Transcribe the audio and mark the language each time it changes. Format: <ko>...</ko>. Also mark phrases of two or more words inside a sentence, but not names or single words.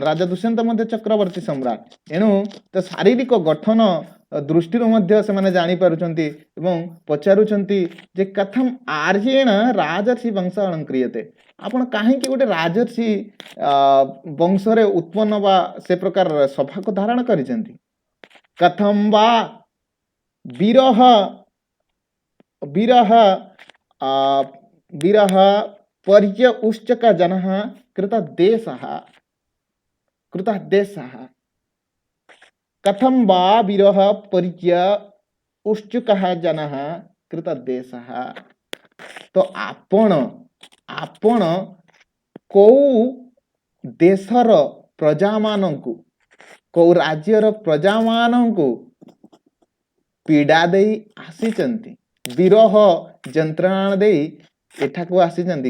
<or>ରାଜା ଦୁଷ୍ୟନ୍ତ ମଧ୍ୟ ଚକ୍ରବର୍ତ୍ତୀ ସମ୍ରାଟ, ଏଣୁ ତ ଶାରୀରିକ ଗଠନ ଦୃଷ୍ଟିରୁ ମଧ୍ୟ ସେମାନେ ଜାଣିପାରୁଛନ୍ତି ଏବଂ ପଚାରୁଛନ୍ତି ଯେ</or> <sa>କଥମ ଆର୍ଯ୍ୟେଣ ରାଜର୍ଷି ବଂଶ ଅଳଙ୍କ୍ରିୟତେ।</sa> <or>ଆପଣ କାହିଁକି ଗୋଟେ ରାଜର୍ଷି ବଂଶରେ ଉତ୍ପନ୍ନ ବା ସେ ପ୍ରକାର ସଭାକୁ ଧାରଣ କରିଛନ୍ତି।</or> <sa>କଥମ ବା ବିରହ ବିରହ ବିରହ पर्य उश्चक जनः कृतदेशः कथम वा विरह पर्य उश्चुकः जनः कृतदेशः।</sa> <or>ତ ଆପଣ କୋଉ ଦେଶର ପ୍ରଜା ମାନଙ୍କୁ କୋଉ ରାଜ୍ୟର ପ୍ରଜା ମାନଙ୍କୁ ପୀଡ଼ା ଦେ ଆସିଛନ୍ତି, ବିରହ ଯନ୍ତ୍ରଣା ଦେ ଏଠାକୁ ଆସିଛନ୍ତି।</or>